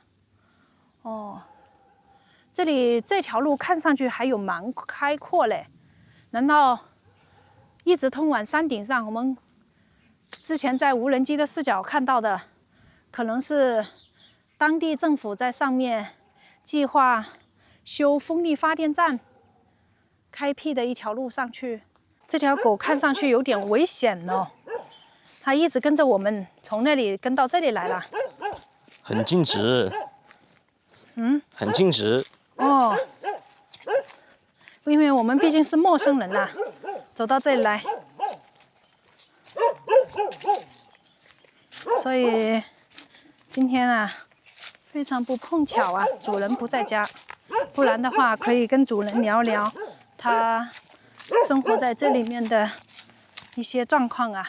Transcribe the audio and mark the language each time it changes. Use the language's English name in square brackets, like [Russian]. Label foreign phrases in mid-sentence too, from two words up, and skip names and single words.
[Chinese] 哦，這裡這條路看上去還有蠻開闊嘞，難道一直通往山頂上？我們之前在無人機的視角看到的，可能是當地政府在上面計劃修風力發電站，開闢的一條路上去。這條狗看上去有點危險哦，它一直跟着我們，從那裡跟到這裡來了。很盡職。嗯。很盡職。哦。因為我們畢竟是陌生人吶，走到這裡來，所以今天啊，非常不碰巧啊，主人不在家，不然的話可以跟主人聊聊他生活在這裡面的一些狀況啊。